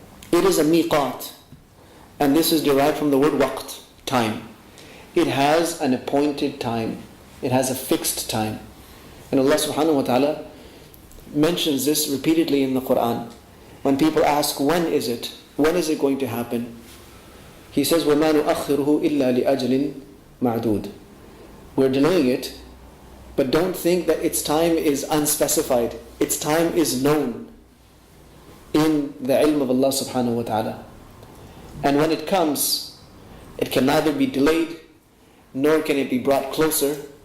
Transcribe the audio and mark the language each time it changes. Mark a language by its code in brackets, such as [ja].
[en] It is a miqat. And this is derived from the word waqt, time. It has an appointed time. It has a fixed time. And Allah subhanahu wa ta'ala mentions this repeatedly in the Qur'an. When people ask, when is it? When is it going to happen? He says, [ar] وَمَا نُؤَخِّرُهُ إِلَّا لِأَجْلٍ مَعْدُودٍ. [en] We're delaying it, but don't think that its time is unspecified. Its time is known in the ilm of Allah subhanahu wa ta'ala. And when it comes, it can neither be delayed, nor can it be brought closer.